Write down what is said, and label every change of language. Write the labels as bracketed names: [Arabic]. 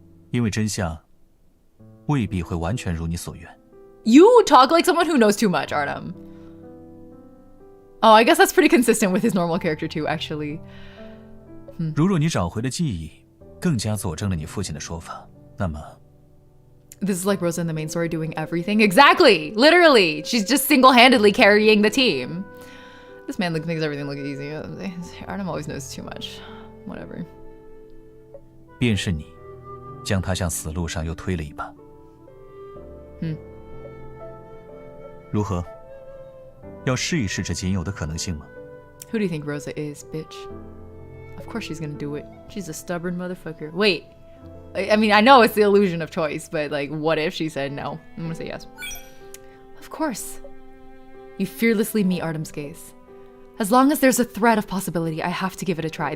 [Chinese] 因为真相未必会完全如你所愿。 [English] You talk like someone who knows too much, Artem. Oh, I guess that's pretty consistent with his normal character too, actually. [Chinese] 如若你找回了记忆，更加佐证了你父亲的说法，那么 [English] This is like Rosa in the main story doing everything. Exactly! Literally! She's just single-handedly carrying the team. This man makes everything look easy. Artem always knows too much. Whatever. [Chinese] 便是你将他向死路上又推了一把。如何？要试一试这仅有的可能性吗？ [English] Who do you think Rosa is, bitch? Of course she's gonna do it. She's a stubborn motherfucker. Wait. I mean, I know it's the illusion of choice, but like, what if she said no? I'm gonna say yes. Of course. You fearlessly meet Artem's gaze. As long as there's a thread of possibility, I have to give it a try.